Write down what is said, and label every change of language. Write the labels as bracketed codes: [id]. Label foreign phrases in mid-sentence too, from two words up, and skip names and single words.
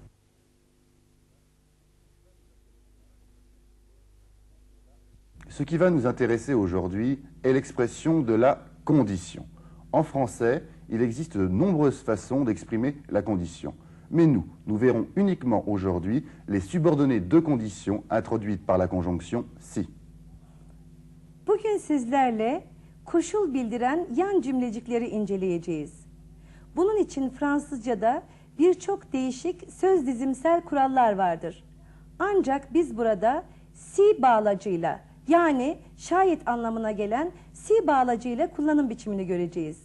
[fr] Ce qui va nous intéresser aujourd'hui est l'expression de la condition. En français, il existe de nombreuses façons d'exprimer la condition. Mais nous verrons uniquement aujourd'hui les subordonnées de conditions introduites par la conjonction si. [tr] Bugün sizlerle koşul bildiren yan cümlecikleri inceleyeceğiz. Bunun için Fransızca'da birçok değişik söz dizimsel kurallar vardır. Ancak biz burada si bağlacıyla, yani şayet anlamına gelen si bağlacıyla kullanım biçimini göreceğiz.